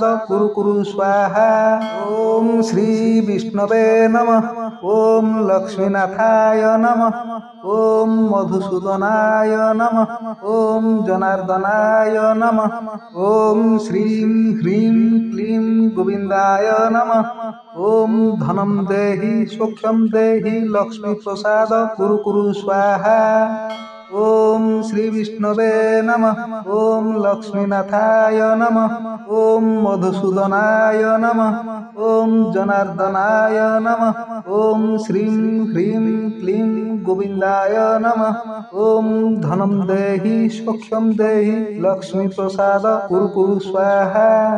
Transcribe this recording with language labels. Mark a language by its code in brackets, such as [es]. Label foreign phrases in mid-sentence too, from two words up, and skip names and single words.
[sa] कुरु कुरु स्वाहा ओम श्री विष्णवे नमः ओम लक्ष्मीनाथाय नमः ओम मधुसूदनाय नमः ओम जनार्दनाय नमः ओम श्रीं ह्रीं क्लीं गोविंदाय नमः ओम धनम देहि सुखम देहि लक्ष्मी प्रसाद कुरु कुरु स्वाहा ఓం శ్రీ విష్ణవే నమః. ఓం లక్ష్మీనాథాయ నమః. ఓం మధుసూదనాయ నమః. ఓం జనార్దనాయ నమః. ఓం శ్రీం హ్రీం క్లీం గోవిందాయ నమః. ఓం ధనం దేహి సౌఖ్యం దేహి లక్ష్మీ ప్రసాద కురు కురు స్వాహా.